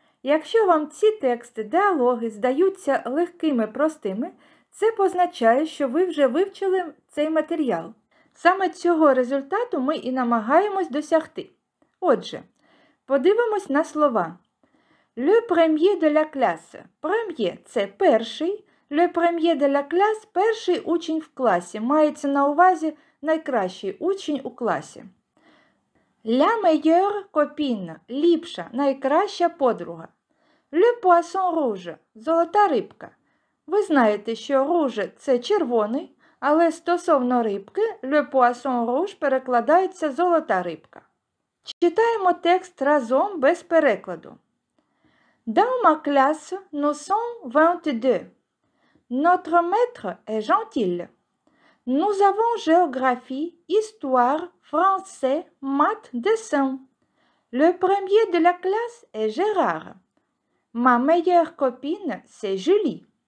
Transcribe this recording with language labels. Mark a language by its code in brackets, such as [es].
[uk] Якщо вам ці тексти, діалоги здаються легкими, простими, це позначає, що ви вже вивчили цей матеріал. Саме цього результату ми і намагаємось досягти. Отже, подивимось на слова. [fr] Le premier de la classe. [uk] Premier – це перший. [fr] Le premier de la classe – [uk] перший учень в класі. Мається на увазі найкращий учень у класі. [fr] La meilleure copine – [uk] ліпша, найкраща подруга. [fr] Le poisson rouge – [uk] золота рибка. Ви знаєте, що rouge – це червоний, але стосовно рибки le poisson rouge перекладається золота рибка. Читаємо текст разом без перекладу. [fr] Dans ma classe, nous sommes 22. Notre maître est gentil. Nous avons géographie, histoire, français, maths, dessin. Le premier de la classe est Gérard. Ma meilleure copine, c'est Julie.